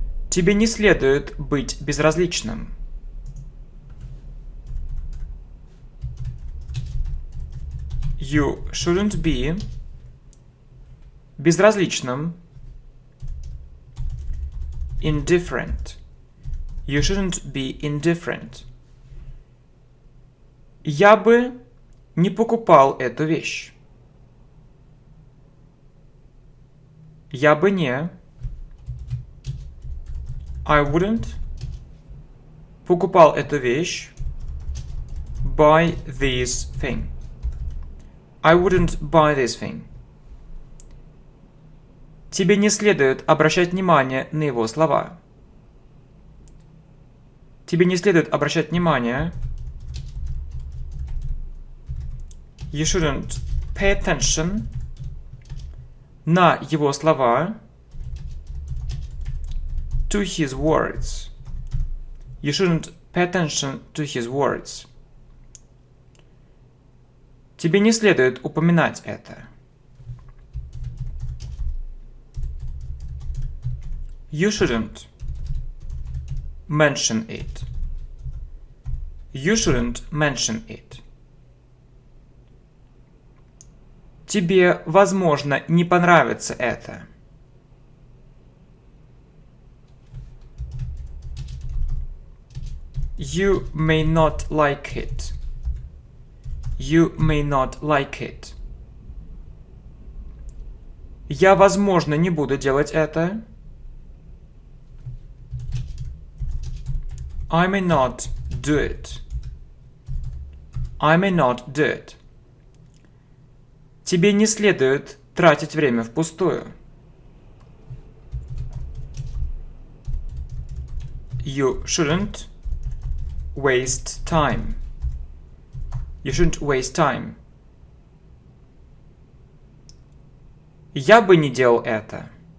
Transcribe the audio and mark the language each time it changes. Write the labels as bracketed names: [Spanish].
[Russian] Тебе не следует быть безразличным. [English] You shouldn't be [Russian] безразличным. [English] Indifferent. You shouldn't be indifferent. [Russian] Я бы не покупал эту вещь. Я бы не. [English] I wouldn't [Russian] покупал эту вещь. [English] Buy this thing. I wouldn't buy this thing. [Russian] Тебе не следует обращать внимание на его слова. Тебе не следует обращать внимание. [English] You shouldn't pay attention [Russian] на его слова. [English] To his words. You shouldn't pay attention to his words. [Russian] Тебе не следует упоминать это. [English] You shouldn't mention it. You shouldn't mention it. [Russian] Тебе, возможно, не понравится это. [English] You may not like it. You may not like it. [Russian] Я, возможно, не буду делать это. [English] I may not do it. I may not do it. [Russian] Тебе не следует тратить время впустую. [English] You shouldn't waste time. You shouldn't waste time. [Russian] Я бы не делал это.